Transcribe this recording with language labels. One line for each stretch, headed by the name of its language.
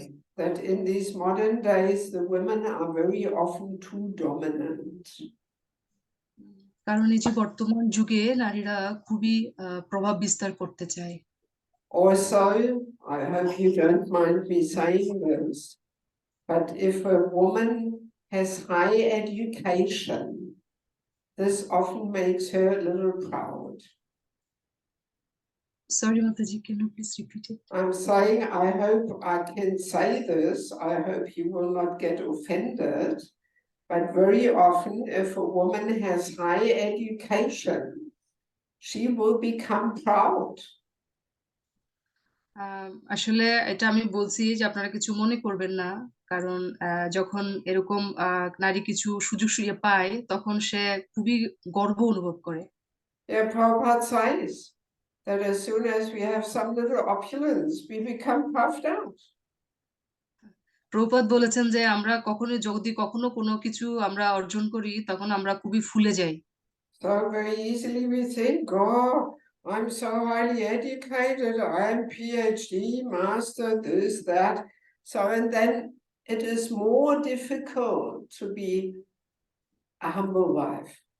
English: Yes, that in these modern days, the women are very often too dominant.
Bangla: কারণ এই যে বর্তমান যুগে নারীরা খুবই প্রভাব বিস্তার করতে চায়।
English: Also, I hope you don't mind me saying this, but if a woman has high education, this often makes her a little proud. Sorry, Mataji, can you please repeat it? I'm saying, I hope I can say this, I hope you will not get offended, but very often if a woman has high education, she will become proud.
Bangla: আসলে এটা আমি বলছি যে আপনারা কিছু মনে করবেন না, কারণ যখন এরকম নারী কিছু সুযোগ সুবিধা পায় তখন সে খুবই গর্ব অনুভব করে।
English: Yeah, Prabhupada says that as soon as we have some little opulence, we become puffed out.
Bangla: Prabhupada বলেছেন যে আমরা যদি কখনো কোনো কিছু আমরা অর্জন করি তখন আমরা খুবই ফুলে যাই।
English: So very easily we think, oh, I'm so highly educated, I'm PhD, master, this, that. So, and then it is more difficult to be a humble wife.